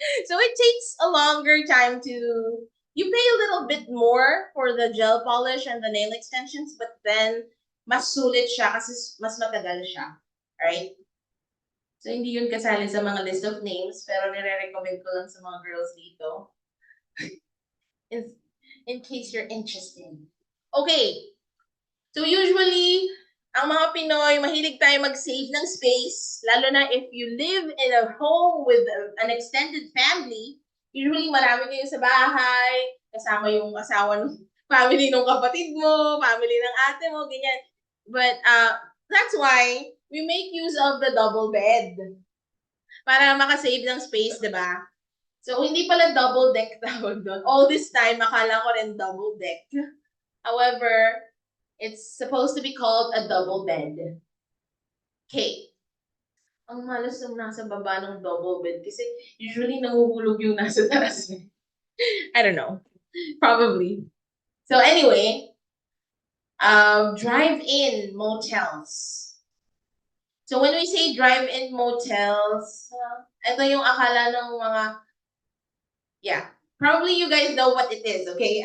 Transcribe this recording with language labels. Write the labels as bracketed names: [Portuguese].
[English] So it takes a longer time to, you pay a little bit more for the gel polish and the nail extensions, but then [Filipino] mas sulit siya kasi mas matagal siya. [English] Right? [Filipino] So, hindi yun kasali sa mga list of names, pero nire-recommend ko lang sa mga girls dito. [English] in case you're interested. [Filipino] Okay. So, usually, ang mga Pinoy, mahilig tayo mag-save ng space, lalo na [English] if you live in a home with an extended family, [Filipino] usually marami kayo sa bahay, kasama yung asawa ng family ng kapatid mo, family ng ate mo, ganyan. [English] But that's why we make use of the double bed [Filipino] para makasave ng space, di ba? So, hindi pala double deck tawag doon. [English] All this time, [Filipino] akala ko rin double deck. [English] However, it's supposed to be called a double bed. Okay. [Filipino] Ang malas ng nasa baba ng double bed kasi usually nahuhulog yung nasa taas. [English] I don't know. Probably. So anyway, drive-in motels. So when we say drive-in motels, [Filipino] ito yung akala ng mga, [English] yeah, probably you guys know what it is, okay?